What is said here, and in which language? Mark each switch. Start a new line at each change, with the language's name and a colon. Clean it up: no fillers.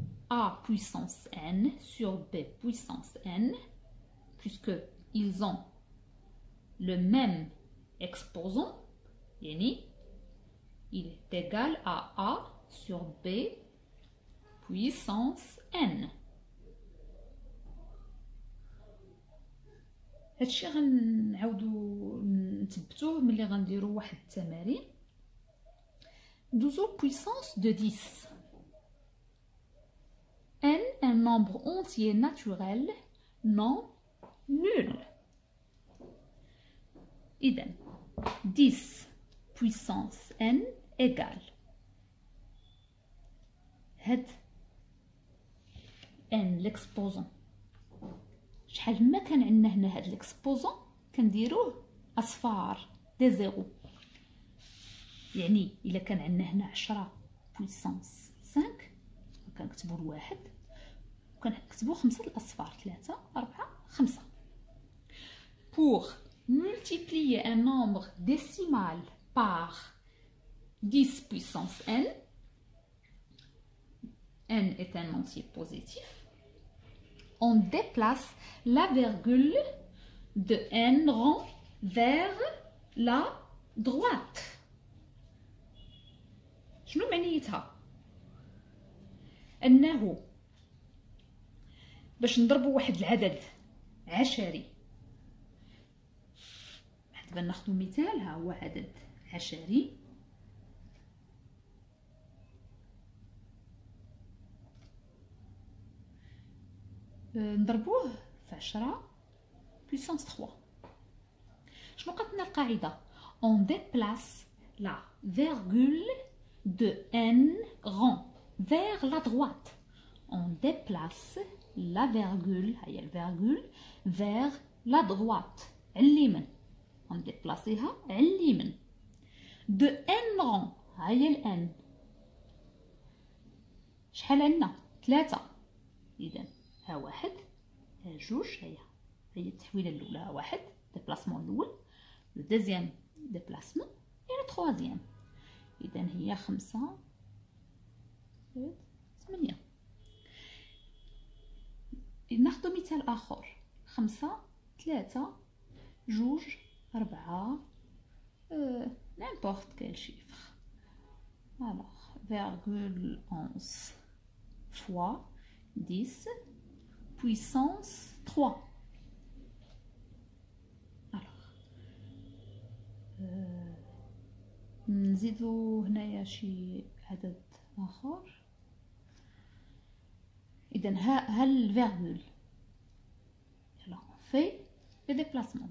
French: A puissance N sur B puissance N, puisque ils ont le même exposant, yani il est égal à A sur B puissance N.
Arabic: هادشي غنعاودو نثبتوه ملي غنديرو واحد التمارين. ندوزو
French: puissance de 10. N un nombre entier naturel non nul.
Arabic: إذن
French: 10 puissance N égale
Arabic: هاد
French: N l'exposant.
Arabic: شحال ما كان عندنا هنا هاد l'exposant كنديروه أصفار
French: دي زيرو.
Arabic: يعني إلا كان عندنا هنا 10
French: puissance 5
Arabic: كنكتبو الواحد وكنكتبو 5 الأصفار 3 4 5.
French: Pour multiplier un nombre décimal par 10 puissance n, n est un entier positif, on déplace la virgule de n rond vers la droite.
Arabic: شنو معنيتها؟ أنه باش نضربو واحد العدد عشري، دابا ناخدو مثال. ها هو عدد عشري نضربوه في 10
French: puissance 3.
Arabic: شنو قالت لنا القاعده؟
French: on déplace la virgule de n rond vers la droite. On déplace la virgule,
Arabic: هي الفيرغول
French: vers la droite
Arabic: على اليمين.
French: on déplace
Arabic: ها على اليمين.
French: de n rond
Arabic: هي ال n شحال عندنا؟ 3. اذا ها واحد ها جوج، هي التحويله الاولى. ها واحد
French: ديبلاسمون الاول، لو دوزيام ديبلاسمون اي لو تروازيام.
Arabic: اذا هي 5 8. ناخدو مثال اخر.
French: 5 3
Arabic: جوج
French: 4 n'importe quel chiffre. Alors, virgule 11 fois 10 puissance 3. Alors,
Arabic: نزيدو هنايا شي عدد آخر. إذا ها الفيرغول. يلا
French: في لي ديبلاسمون.